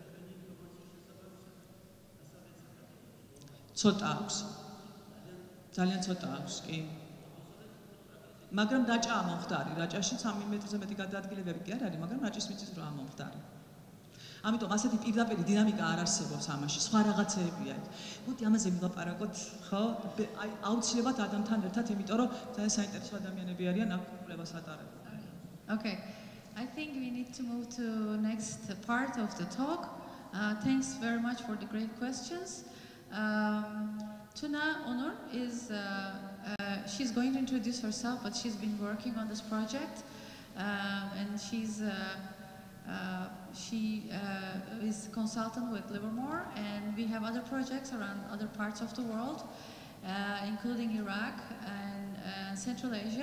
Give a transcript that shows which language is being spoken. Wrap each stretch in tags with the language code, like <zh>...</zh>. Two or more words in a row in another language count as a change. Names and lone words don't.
<ka>ცოტა აქვს ძალიან ცოტა აქვს კი მაგრამ რაჭა ამომხდარი რაჭაში 3 მეტრზე მეტი გადაადგილებები კი არ არის მაგრამ რაჭის მიწისძვრა ამომხდარი ამიტომ ასეთი პირდაპირ დინამიკა არ არსებობს ამაში სხვა რაღაცეებია მოდი ამაზე ვილაპარაკოთ ხო აი აუცილებლად ადამიანთან ერთად იმიტომ რომ ძალიან საინტერესო ადამიანები არიან აქ კვლევას ატარებენ</ka> <en>Okay I think we need to move to next part of the talk thanks very much for the great questions Tuna Onur is she's going to introduce herself, but she's been working on this project, and she is a consultant with Livermore, and we have other projects around other parts of the world, including Iraq and Central Asia.</en>